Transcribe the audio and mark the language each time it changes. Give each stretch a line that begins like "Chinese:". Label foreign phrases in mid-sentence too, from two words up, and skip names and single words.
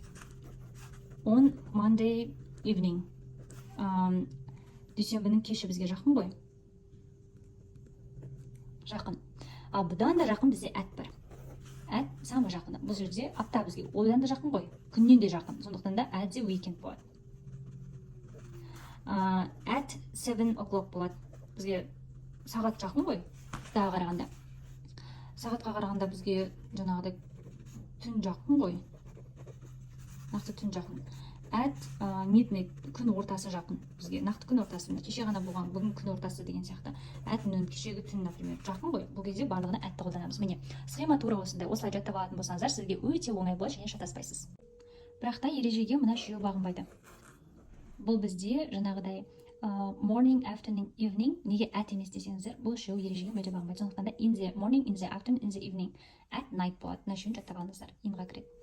English: 10 Monday evening.
Kazakh: Дүйсенбінің кеші бізге жақын ғой. Жақын. Ал бұдан да жақын бізде at бар. At самый жақын. Бұл жерде апта бізге одан да жақын ғой. Күннен де жақын. Сондықтан да
English: at the weekend
Kazakh: болады.
English: At 7 o'clock
Kazakh: болады. Бізге сағат жақын ғой. Аптаға қарағанда. Сағатқа қарағанда бізге жаңағыдай түн жақын ғой. Нақты түн жақын.
English: At midnight,
Kazakh: күн ортасы жақын. Бізге нақты күн ортасы. Кеше ғана болған, бүгін күн ортасы деген сияқты.
English: At noon,
Kazakh: кешегі түн, например, жақын ғой. Бұл кезде барлығына at-ті қолданамыз. Міне, схема тура осындай. Осылай жаттап алатын болсаңыздар, сізге өте оңай болады және шатаспайсыз. Бірақ та ережеге мына үшеуі бағынбайды. Бұл бізде жаңағыдай
English: morning, afternoon, evening,
Kazakh: неге at емес десеңіздер, бұл үшеуі ережеге мүлде бағынбайды. Сондықтан да
English: in the morning, in the afternoon, in the evening, at night
Kazakh: болады. Мына үшеуін жаттап алыңыздар. Инға кіреді.